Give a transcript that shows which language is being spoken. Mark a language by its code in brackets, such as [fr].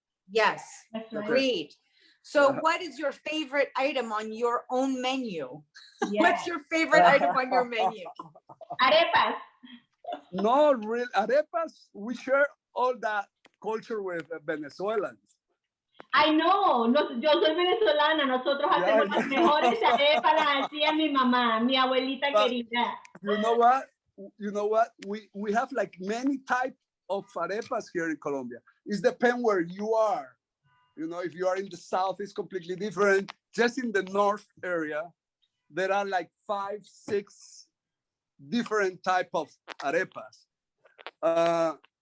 [en] Yes, agreed. So what is your favorite item on your own menu? Yes. What's your favorite item on your menu? Arepas. No, real arepas. We share all that culture with Venezuelans. I know. [es] Yo soy venezolana. Nosotros hacemos las mejores arepas, las hacía mi mamá, mi abuelita querida. [en] You know what? We have like many types of arepas here in Colombia. It depends where you are. If you are in the south, it's completely different. Just in the north area, there are like 5, 6 different type of arepas.